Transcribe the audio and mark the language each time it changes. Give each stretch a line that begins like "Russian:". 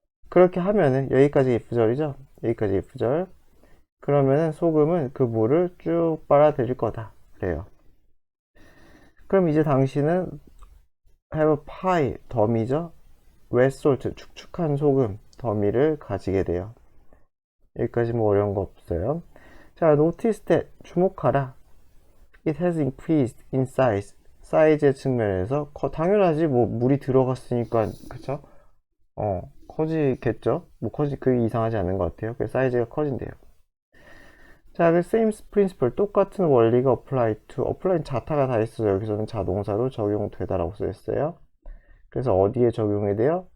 Korean: 그렇게 하면은, 여기까지 if절이죠? 여기까지 if절. 그러면은 소금은 그 물을 쭉 빨아들일 거다. 그래요. 그럼 이제 당신은
English: have a pie,
Korean: 더미죠?
English: wet salt,
Korean: 축축한 소금, 더미를 가지게 돼요. 여기까지 뭐 어려운 거 없어요. 자,
English: notice that,
Korean: 주목하라.
English: It has increased in size.
Korean: 사이즈의 측면에서 당연하지. 뭐 물이 들어갔으니까, 그쵸? 커지겠죠. 뭐 그 이상하지 않은 것 같아요. 그래서 사이즈가 커진대요. 자, 그
English: same principle,
Korean: 똑같은 원리가 apply는 자타가 다 있어요. 여기서는 자동사로 적용되다라고 써있어요. 그래서 어디에 적용이 돼요?